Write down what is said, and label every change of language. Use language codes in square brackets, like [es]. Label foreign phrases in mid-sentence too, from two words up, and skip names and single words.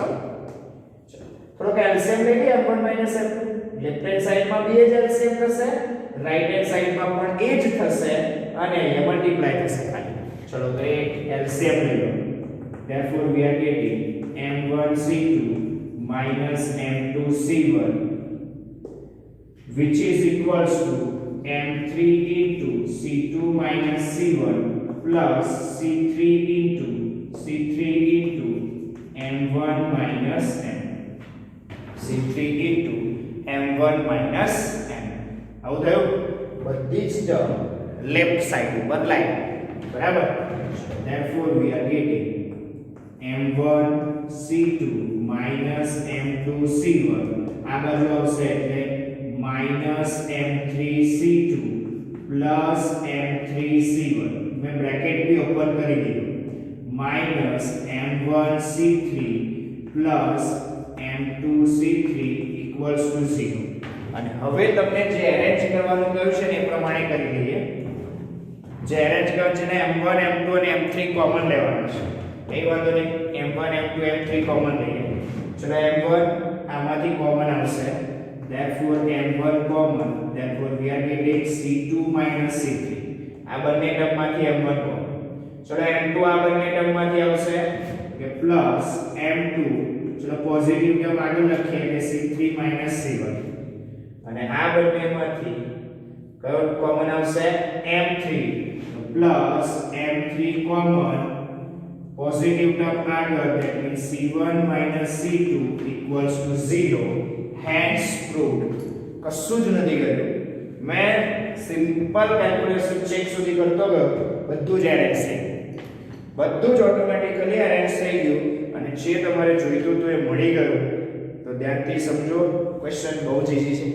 [gu] ચલો થોડો એલસીએમ લઈ લઈએ [en] m1 minus m2. left hand [gu] સાઈડમાં બે જ એલસીએમ થશે, [en] right hand [gu] સાઈડમાં પણ એ જ થશે અને અહીંયા મલ્ટીપ્લાય થશે ખાલી. ચલો તો એક એલસીએમ લઈ લો. [en] therefore we are getting m1 c2 minus m2 c1 which is equals to m3 into c2 minus c1 plus c3 into m1 minus m. c3 into m1 minus m. [gu] આવું થયું. બધી જ ટર્મ [en] left side [gu] બદલાય બરાબર. [en] therefore we are getting m1 c2 minus m2 c1 [gu] આ બાજુ આવશે એટલે [en] minus m3 c2 plus m3 c1 [gu] મેં બ્રેકેટ બી ઓપન કરી દીધું [en] minus m1 c3 plus m2 c3 equals to 0. [gu] અને હવે તમને જે અરેન્જ કરવાનું કહ્યું છે ને એ પ્રમાણે કરી લઈએ. જે અરેન્જ કર્યું છે ને m1 m2 અને m3 કોમન લેવાનું છે. કઈ વાંધો નહીં, m1 m2 m3 કોમન લઈએ. ચલો m1 આમાંથી કોમન આવશે, [en] therefore m1 common, therefore we are getting c2 minus c3. [gu] આ બંને ટર્મમાંથી m1 કોમન. ચલો m2 આ બંને ટર્મમાંથી આવશે કે પ્લસ m2. ચલો [en] positive term [gu] આગળ લખીએ એટલે [en] c3 minus c1. [gu] અને આ બંનેમાંથી કયો કોમન આવશે m3 પ્લસ m3 કોમન [en] positive term [gu] આગળ [en] that means c1 minus c2 equals to 0. hence proved. [gu] કશું જ નથી કર્યું, મેં [en] simple calculation check [gu] સુધી કરતો ગયો, બધું જ અરેન્જ થઈ ગયું, બધું જ ઓટોમેટિકલી અરેન્જ થઈ ગયું અને જે તમારે જોઈતું હતું એ મળી ગયું. તો ધ્યાનથી સમજો, ક્વેશ્ચન બહુ જ ઈઝી છે.